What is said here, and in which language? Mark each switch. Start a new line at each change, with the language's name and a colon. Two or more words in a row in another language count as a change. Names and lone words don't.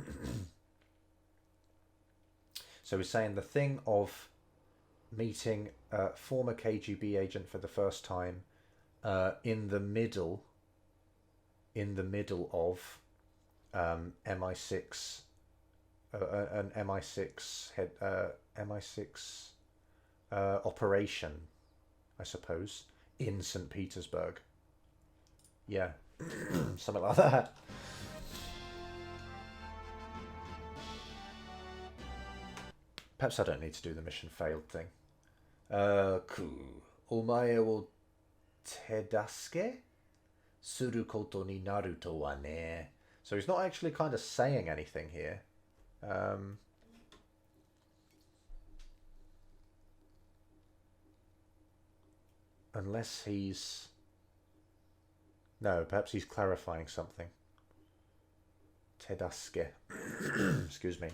English: So he's saying the thing of meeting a former KGB agent for the first time in the middle of MI6, an MI6 head, MI6 operation, I suppose, in St. Petersburg. Yeah, something like that. Perhaps I don't need to do the mission failed thing.
Japanese: お前を手助けすることになるとはね.
English: So he's not actually kind of saying anything here. Unless he's... No, perhaps he's clarifying something. Tedasuke. Excuse me.